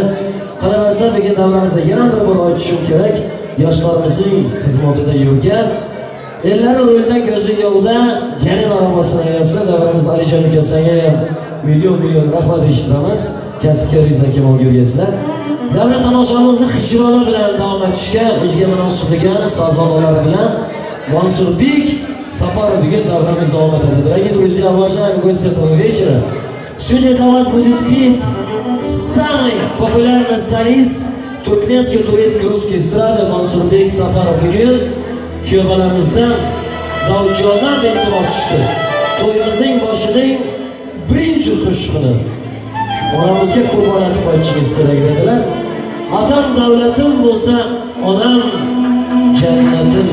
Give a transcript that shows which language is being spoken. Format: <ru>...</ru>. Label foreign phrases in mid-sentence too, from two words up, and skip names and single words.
<uz>Qaraversa bugun davramizda yana bir bor aytishim kerak, yoshlarimizning xizmatida yurgan, ellari o'ldan ko'zi yo'qda gelin arabasini egasi davramizda Alijon ukasiga million rahmat eshitamiz. Kasbkaringizni kim o'rgansizlar. Davra tomoshamizni hijrona bilan davom etishga o'ziga munosib bo'lgan sazonlar bilan Mansurbek Safarov bugun davramiz davom etadi.</uz> <ru>Дорогие друзья, уважаемые гости этого вечера, сегодня для вас будет петь самый популярный солист туркменской, турецкой, русской эстрады Mansurbek Safarov.</ru> <uz>Bugun kuyovlarimizdan Davudjondan iltimos tushdi. To'yimizning boshining birinchi qo'shiqini onamizga qurbon etib aytishingiz kerak dedilar. Otam davlatim bo'lsa, onam jannatim.</uz>